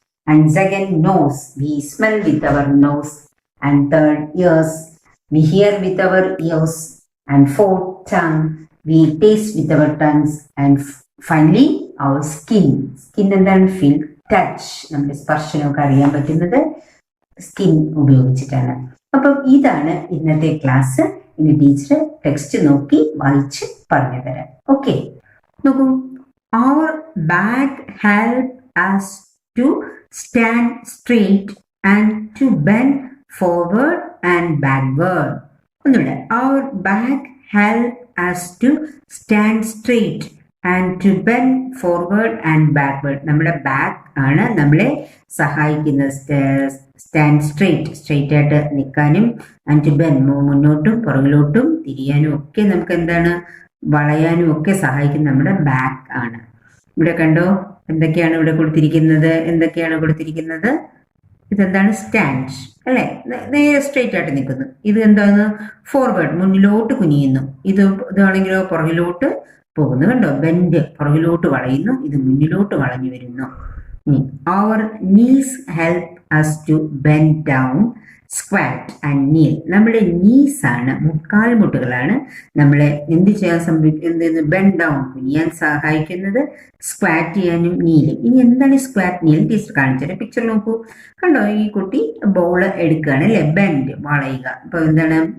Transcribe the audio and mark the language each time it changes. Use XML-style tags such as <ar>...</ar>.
<en>And second, nose. We smell with our nose. And third, ears. we hear with our ears, and fourth, tongue, we taste with our tongues, and finally our skin.</en> <ml>Skin എന്താണ്? Feel, touch, നമ്മുടെ സ്പർശനമൊക്കെ അറിയാൻ പറ്റുന്നത് skin ഉപയോഗിച്ചിട്ടാണ്. അപ്പം ഇതാണ് ഇന്നത്തെ class. ഇനി teacher text നോക്കി വായിച്ച് പറഞ്ഞു തരാം. ഓക്കെ, നോക്കൂ.</ml> <en>Our back help us to stand straight and to bend forward and backward.</en> <ml>ഒന്നുകൂടെ.</ml> <en>Our back help us to stand straight and to bend forward and backward.</en> <ml>നമ്മുടെ ബാക്ക് ആണ് നമ്മളെ സഹായിക്കുന്നത് സ്റ്റാൻഡ് സ്ട്രെയിറ്റ് ആയിട്ട് നിൽക്കാനും,</ml> <en>and to bend</en> <ml>മുന്നോട്ടും പുറകിലോട്ടും തിരിയാനും ഒക്കെ നമുക്ക് എന്താണ് വളയാനും ഒക്കെ സഹായിക്കുന്ന നമ്മുടെ ബാക്ക് ആണ്. ഇവിടെ കണ്ടോ എന്തൊക്കെയാണ് ഇവിടെ കൊടുത്തിരിക്കുന്നത്? ഇതെന്താണ്? സ്റ്റാൻഡ് അല്ലെ, നേരെ സ്ട്രെയിറ്റ് ആയിട്ട് നിൽക്കുന്നു. ഇത് എന്താണ്? ഫോർവേഡ്, മുന്നിലോട്ട് കുനിയുന്നു. ഇതാണെങ്കിലോ പുറകിലോട്ട് പോകുന്നു. കണ്ടോ? ബെൻഡ്, പുറകിലോട്ട് വളയുന്നു. ഇത് മുന്നിലോട്ട് വളഞ്ഞു വരുന്നു.</ml> <en>Our knees help us to bend down, squat and kneel.</en> <ml>നമ്മുടെ knees ആണ്, മുട്ടുകളാണ് നമ്മളെ എന്ത് ചെയ്യാൻ ബെൻഡ് ഡൗൺ, കുനിയാൻ സഹായിക്കുന്നത്, സ്ക്വാറ്റ് ചെയ്യാനും നീലും. ഇനി എന്താണ് സ്ക്വാറ്റ് നീൽ? ടീച്ചർ കാണിച്ചത് പിക്ചർ നോക്കൂ. കണ്ടോ? ഈ കുട്ടി ബോൾ എടുക്കുകയാണ് അല്ലെ, ബെൻഡ്, വളയുക. അപ്പൊ എന്താണ്?</ml>